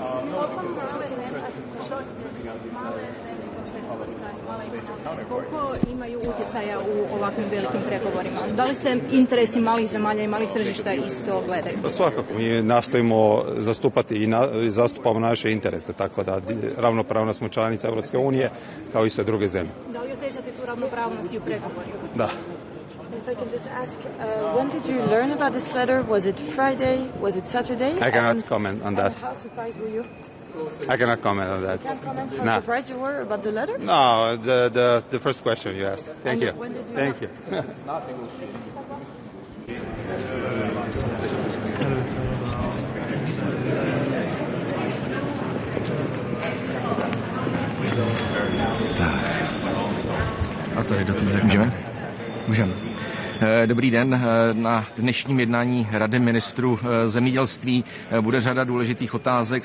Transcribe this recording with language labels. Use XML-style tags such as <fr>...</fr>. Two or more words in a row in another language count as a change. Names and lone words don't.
<hr>Koliko imaju utjecaja u ovakvim velikim pregovorima? Da li se interesi malih zemalja i malih tržišta isto gledaju? Svakako, mi nastojimo zastupati i zastupamo naše interese, tako da ravnopravno smo članica Europske unije kao i sve druge zemlje. Da li osjećate tu ravnopravnost i u pregovorima? Da.</hr> <en>If I can just ask, when did you learn about this letter? Was it Friday? Was it Saturday? I cannot comment on that. How surprised were you? I cannot comment on that. You can't comment how surprised you were about the letter? No, the first question you asked. Thank you. When did you Thank you.</en> <cs>Tak. A tady do toho můžeme? Můžeme. Dobrý den. Na dnešním jednání Rady ministrů zemědělství bude řada důležitých otázek.</cs>